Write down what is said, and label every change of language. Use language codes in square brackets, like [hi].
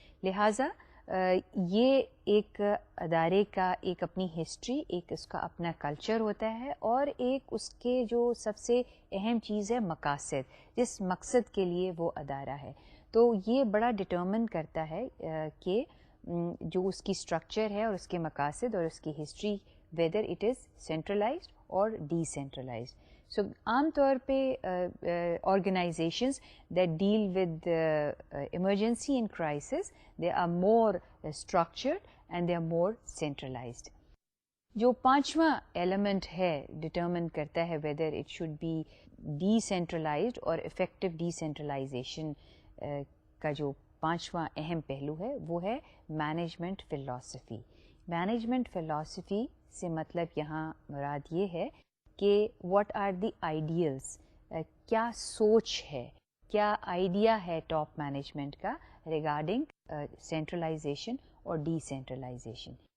[ur] لہٰذا یہ ایک ادارے کا ایک اپنی ہسٹری, ایک اس کا اپنا کلچر ہوتا ہے, اور ایک اس کے جو سب سے اہم چیز ہے مقاصد, جس مقصد کے لیے وہ ادارہ ہے. تو یہ بڑا ڈٹرمن کرتا ہے کہ جو اس کی اسٹرکچر ہے اور اس کے مقاصد اور اس کی history [en] whether it is centralized or decentralized. So [ur] عام طور پہ [en] organizations that deal with emergency and crisis, they are more structured and they are more centralized. [ur] جو پانچواں ایلیمنٹ ہے ڈٹرمن کرتا ہے [en] whether it should be decentralized [ur] اور effective decentralization کا جو پانچواں اہم پہلو ہے وہ ہے مینجمنٹ فلاسفی. مینجمنٹ فلاسفی سے مطلب یہاں مراد یہ ہے کہ [en] what are the ideals, [ur] کیا سوچ ہے, کیا آئیڈیا ہے ٹاپ مینجمنٹ کا ریگارڈنگ سینٹرلائزیشن اور ڈی سینٹرلائزیشن.